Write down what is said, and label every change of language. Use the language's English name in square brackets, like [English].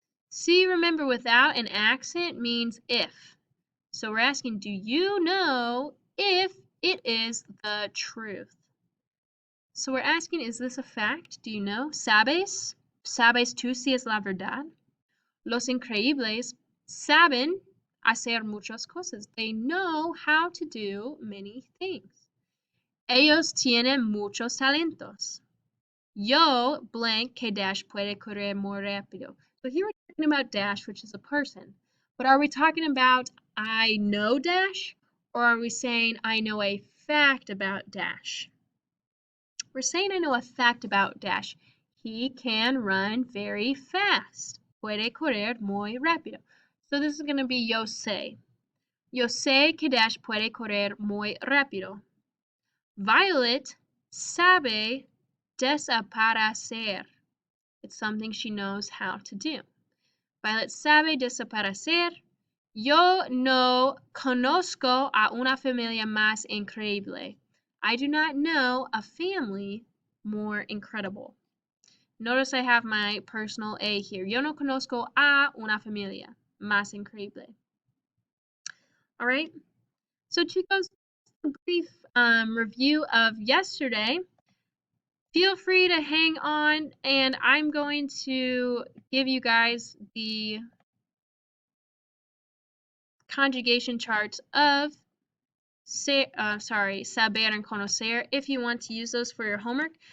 [English] See, remember, without an accent means if. So we're asking, do you know if it is the truth? So we're asking, is this a fact? Do you know? [Spanish] ¿Sabes? ¿Sabes tú si es la verdad? Los increíbles saben hacer muchas cosas. [English] They know how to do many things. [Spanish] Ellos tienen muchos talentos. Yo blank que Dash puede correr muy rápido. [English] So here we're talking about Dash, which is a person. But are we talking about I know Dash? Or are we saying I know a fact about Dash? We're saying I know a fact about Dash. He can run very fast. [Spanish] Puede correr muy rápido. [English] So this is going to be [Spanish] yo sé. Yo sé que Dash puede correr muy rápido. Violet sabe desaparecer. [English] It's something she knows how to do. [Spanish] Violet sabe desaparecer. Yo no conozco a una familia más increíble. [English] I do not know a family more incredible. Notice I have my personal A here. [Spanish] Yo no conozco a una familia más increíble. [English] All right. So chicos, a brief review of yesterday. Feel free to hang on, and I'm going to give you guys the conjugation charts of saber and conocer if you want to use those for your homework.